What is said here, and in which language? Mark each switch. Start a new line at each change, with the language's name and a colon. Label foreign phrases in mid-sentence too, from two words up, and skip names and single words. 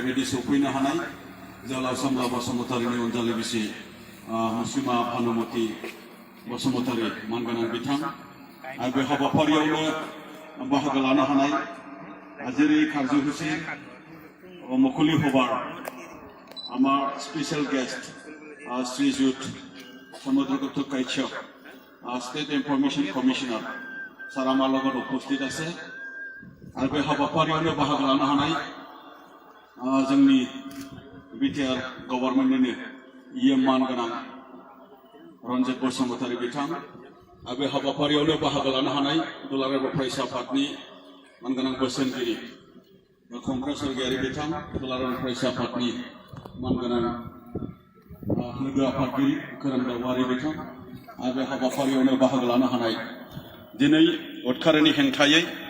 Bodo: बायदि सौफैनो हानाय जोहोलाव सोमला बसुमतारीनि अनजालि बिसि मुस्रिमा भानुमति बसुमतारी मानगोनां बिथां आरो बे हाबाफारियावनो बाहागो लानो हानाय जेरै खारजु
Assamese: हुसेन मुकुलि हबार আমার স্পেশাল গেস্ট শ্রীযুত সমুদ্রগুপ্ত কাইচক স্টেট ইনফরমেশন কমিশনার স্যার আমার লগত উপস্থিত আছে আর
Bodo: बे हाबाफारियावनो बाहागो लानो हानाय जोंनि बिटिआर गभर्नमेन्टनिनो इएम मानगोनां रन्जित बसुमतारी बिथां आरो बे हाबाफारियावनो बाहागो लानो हानाय दुलाराय बर' फरायसा आफादनि मानगोनां बोसोनगिरि खंख्रा स्वर्गियारि बिथां दुलाराय बर' फरायसा आफादनि मानगोनां लोगो आफादगिरि खोरोमदाव वारि बिथां आरो बे हाबाफारियावनो बाहागो लानो हानाय दिनै उदखारिनि हेंथायै